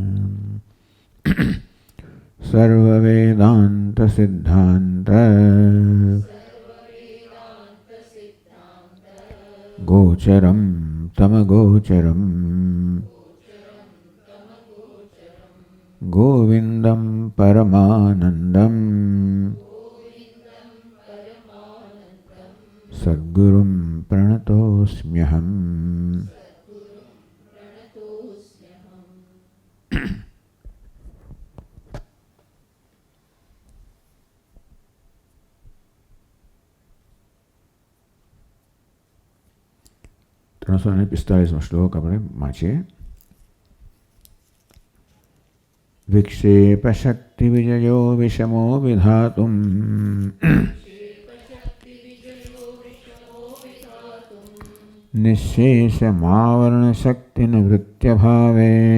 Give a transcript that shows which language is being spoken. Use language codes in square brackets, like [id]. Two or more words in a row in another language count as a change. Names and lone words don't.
[sa] सर्ववेदान्तसिद्धान्त गोचरं तमगोचरम् गोविन्दं परमानन्दं सद्गुरुं प्रणतोऽस्म्यहम्। [gu] ત્રણસો 45 શ્લોક આપણે વાંચીએ। [sa] विक्षेपशक्तिविजयो विषमो विधातुम् निःशेषमावरणशक्तिनिवृत्त्यभावे